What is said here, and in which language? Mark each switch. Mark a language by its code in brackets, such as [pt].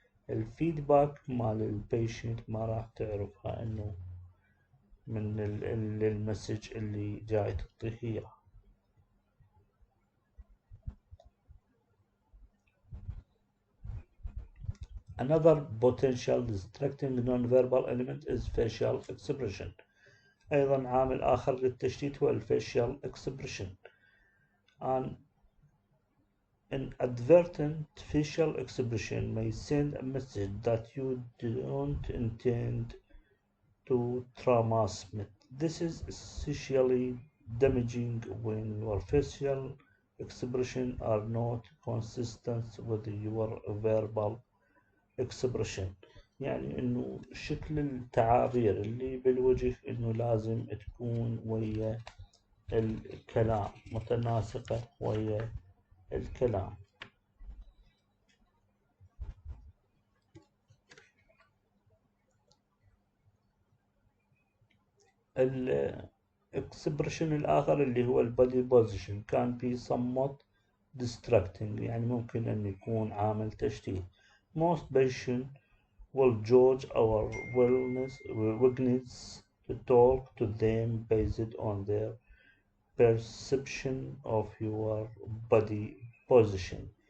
[ar] الفيدباك مال البيشنت ما راح تعرفها انه من المسج اللي جاي تعطيه اياه. [en] Another potential distracting non-verbal element is facial expression. [ar] أيضا عامل آخر للتشتيت هو facial expression. [en] An inadvertent facial expression may send a message that you don't intend to transmit. This is especially damaging when your facial expression are not consistent with your verbal expression. [ar] يعني انه شكل التعابير اللي بالوجه انه لازم تكون ويا الكلام، متناسقة ويا الكلام. الاكسبريشن الآخر اللي هو البودي بوزيشن كان [en] be somewhat distracting، [ar] يعني ممكن أن يكون عامل تشتيت. [en] Most patients will judge our willingness to talk to them based on their perception of your body position.